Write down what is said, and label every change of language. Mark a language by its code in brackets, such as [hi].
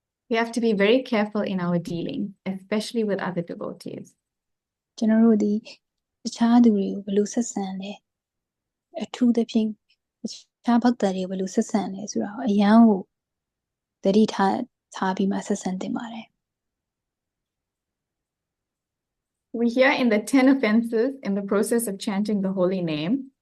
[en] We have to be very careful in our dealing, especially with other devotees. [my] ကျွန်တော်တို့ဒီတခြားသူတွေကိုဘယ်လိုဆက်ဆံလဲအထူးသဖြင့်တခြားဘဂ္ဂတာတွေကိုဘယ်လိုဆက်ဆံလဲဆိုတာကိုအရန်ကိုသတိထားပြီးမှဆက်ဆံသင့်ပါတယ် [en] We hear in the 10 offenses in the process of chanting the holy name.